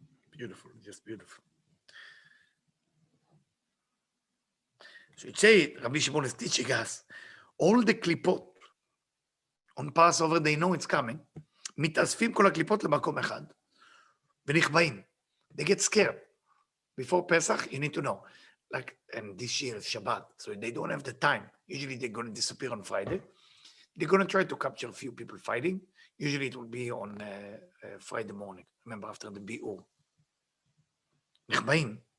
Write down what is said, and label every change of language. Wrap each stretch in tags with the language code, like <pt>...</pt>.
<en>Beautiful, just beautiful. So it said, Rabbi Shimon is teaching us, all the klipot on Passover, they know it's coming.</en> <he>מתאספים כל הקליפות למקום אחד, ונכבאים.</he> <en>They get scared. Before Pesach, you need to know. Like, and this year is Shabbat, so they don't have the time. Usually they're going to disappear on Friday. They're going to try to capture a few people fighting. Usually it will be on Friday morning. Remember, after the bi'ur. נכבאים.</en>